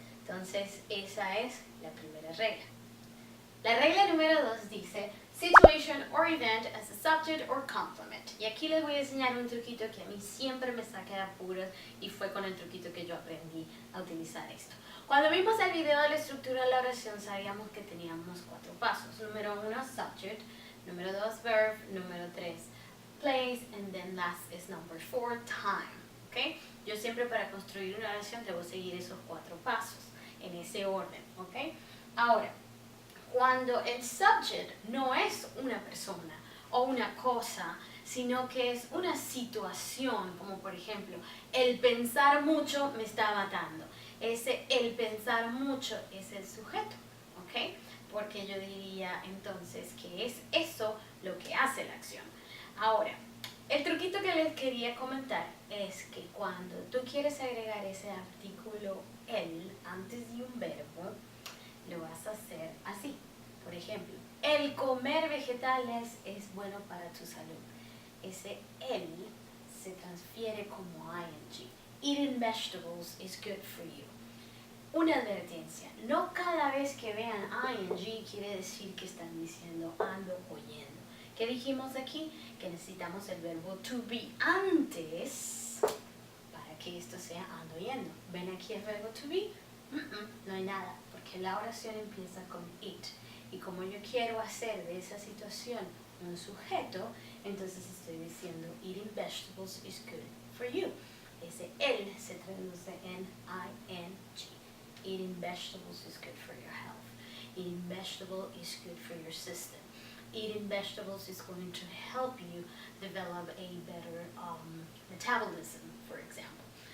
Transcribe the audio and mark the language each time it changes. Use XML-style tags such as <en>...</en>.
<es>Entonces, esa es la primera regla. La regla número 2 dice</es> <en>situation or event as a subject or complement.</en> <es>Y aquí les voy a enseñar un truquito que a mí siempre me saca de apuros y fue con el truquito que yo aprendí a utilizar esto. Cuando vimos el video de la estructura de la oración sabíamos que teníamos 4 pasos. Número 1, subject. Número 2, verb. Número 3, place.</es> <en>And then last is number 4, time.</en> <es>¿Ok? Yo siempre para construir una oración debo seguir esos 4 pasos, en ese orden. ¿Ok? Ahora, cuando el subject no es una persona o una cosa, sino que es una situación, como por ejemplo, el pensar mucho me está matando. Ese el pensar mucho es el sujeto, ¿ok? Porque yo diría entonces que es eso lo que hace la acción. Ahora, el truquito que les quería comentar es que cuando tú quieres agregar ese artículo el antes de un verbo, lo vas a hacer así. Por ejemplo, el comer vegetales es bueno para tu salud. Ese el se transfiere como ing.</es> <en>Eating vegetables is good for you.</en> <es>Una advertencia, no cada vez que vean ing quiere decir que están diciendo ando oyendo. ¿Qué dijimos aquí? Que necesitamos el verbo to be antes para que esto sea ando oyendo. ¿Ven aquí el verbo to be? No hay nada, porque la oración empieza con it. Y como yo quiero hacer de esa situación un sujeto, entonces estoy diciendo</es> <en>eating vegetables is good for you.</en> <es>Ese el se traduce en ing.</es> <en>Eating vegetables is good for your health. Eating vegetable is good for your system. Eating vegetables is going to help you develop a better metabolism, for example.</en>